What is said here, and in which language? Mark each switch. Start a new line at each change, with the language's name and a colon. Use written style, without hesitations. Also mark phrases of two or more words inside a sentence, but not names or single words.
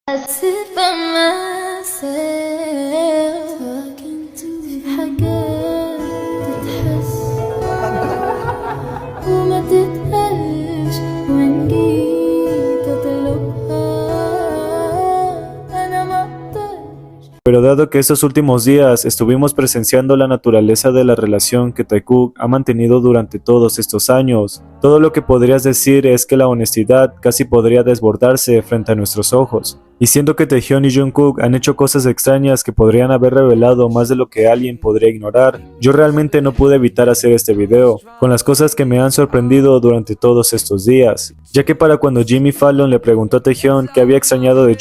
English: sit by myself talking to
Arabic: حاجات تتحس وما تتقالش وإن جيت أطلبها أنا مقدرش.
Spanish: Pero dado que estos últimos días estuvimos presenciando la naturaleza de la relación que Taekook ha mantenido durante todos estos años, todo lo que podrías decir es que la honestidad casi podría desbordarse frente a nuestros ojos. Y siendo que Taehyun y Jungkook han hecho cosas extrañas que podrían haber revelado más de lo que alguien podría ignorar, yo realmente no pude evitar hacer este video, con las cosas que me han sorprendido durante todos estos días, ya que para cuando Jimmy Fallon le preguntó a Taehyun qué había extrañado de